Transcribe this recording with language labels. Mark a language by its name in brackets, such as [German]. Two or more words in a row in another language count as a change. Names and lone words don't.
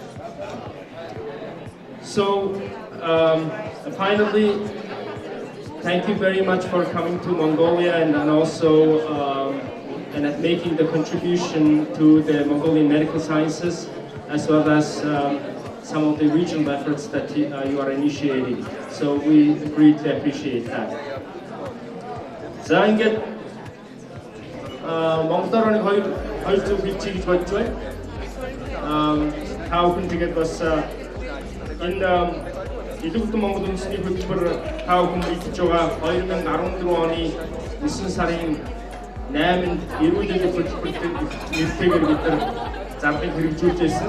[English] So finally, thank you very much for coming to Mongolia and also and at making the contribution to the Mongolian medical sciences, as well as some of the regional efforts that you are initiating. So we greatly appreciate that. [Mongolian] За ингээд Монголоор нэг хоёр зүйл хэлчих гэж бодож байна. Та бүхэн тэгээд бас энэ Илүүгдэн Монгол үндэсний хөтөлбөр та бүхэн мэдж байгаа 2014 оны 9 сарын 8-нд эрүүл мэндийн хөтөлбөртэй нэртэйгээр бид нар зарлыг хэрэгжүүлж байсан.